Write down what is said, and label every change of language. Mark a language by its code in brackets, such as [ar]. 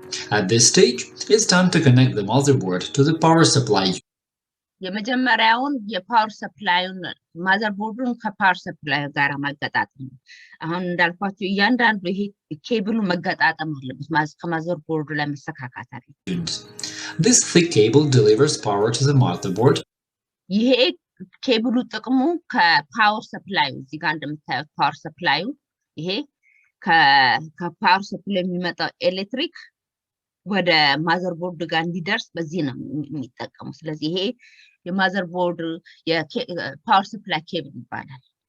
[en] At this stage, it's time to connect the motherboard to the power supply. [am] የመጀመሪያውን የፓወር ሰፕላዩን ማዘርቦርዱን ከፓወር ሰፕላዩ ጋር ማገጣጠም አሁን እንዳልኳችሁ እያንዳንዱ ይሄ ኬብሉ መገጣጠም አለበት ከማዘርቦርዱ ላይ መሰካካት አለበት [en] This thick cable delivers power to the motherboard. [am] ይሄ ኬብሉ ጥቅሙ ከፓወር ሰፕላዩ እዚህ ጋር እንደምታዩት ፓወር ሰፕላዩ ይሄ ከፓወር ሰፕላዩ የሚመጣው ኤሌክትሪክ ወደ ማዘርቦርድ ጋር እንዲደርስ በዚህ ነው የሚጠቀሙ ስለዚህ ይሄ የማዘርቦርድ የፓወር ሰፕላይ ኬብል ይባላል